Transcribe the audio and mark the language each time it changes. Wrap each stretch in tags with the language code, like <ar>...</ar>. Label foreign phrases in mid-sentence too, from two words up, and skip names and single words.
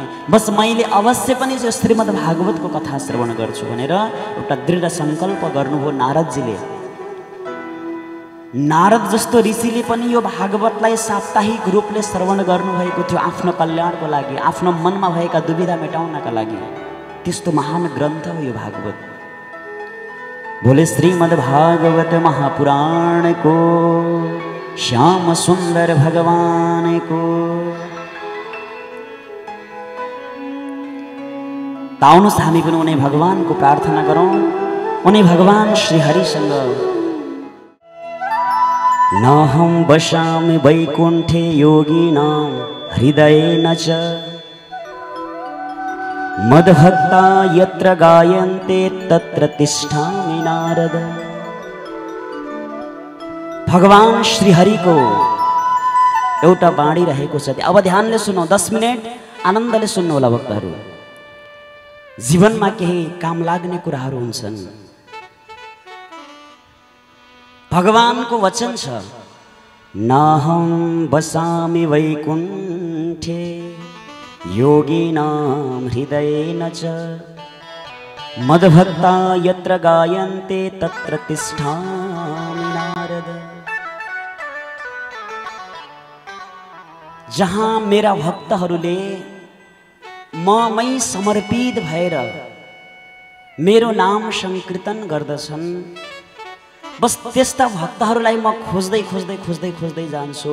<ne>बस मैले अवश्य पनि यो श्रीमद् भागवतको कथा श्रवण गर्छु भनेर एउटा दृढ सङ्कल्प गर्नुभयो नारदजीले। नारद जस्तो ऋषिले पनि यो भागवतलाई साप्ताहिक रूपले श्रवण गर्नुभएको थियो आफ्नो कल्याणको लागि, आफ्नो मनमा भएका दुविधा मेटाउनका लागि। त्यस्तो महान ग्रन्थ हो यो भागवत।</ne> <hi>बोले श्रीमद् भागवत महापुराण को, श्याम सुंदर भगवान को।</hi> <ne>आउनुहोस् हामी पनि उनी भगवानको प्रार्थना गरौँ, उनी भगवान श्री हरिसँग।</ne> <sa>नाहं वसामि वैकुण्ठे योगिनां हृदयेन च मद्भक्ता यत्र गायन्ते तत्र तिष्ठामि नारद।</sa> <ne>भगवान श्री हरिको एउटा बाणी रहेको छ। अब ध्यानले सुनौ, 10 मिनेट आनन्दले सुन्नु होला भक्तहरू। जीवनमा केही काम लाग्ने कुराहरू हुन्छन्। भगवानको वचन छ,</ne> <sa>नाहं वसामि वैकुण्ठे योगिनां हृदयेन च मद्भक्ता यत्र गायन्ते तत्र तिष्ठामि नारद।</sa> <ne>जहाँ मेरा भक्तहरूले ममै समर्पित भएर मेरो नाम संकीर्तन गर्दछन्, बस त्यस्ता भक्तहरूलाई म खोज्दै खोज्दै खोज्दै खोज्दै जान्छु।</ne>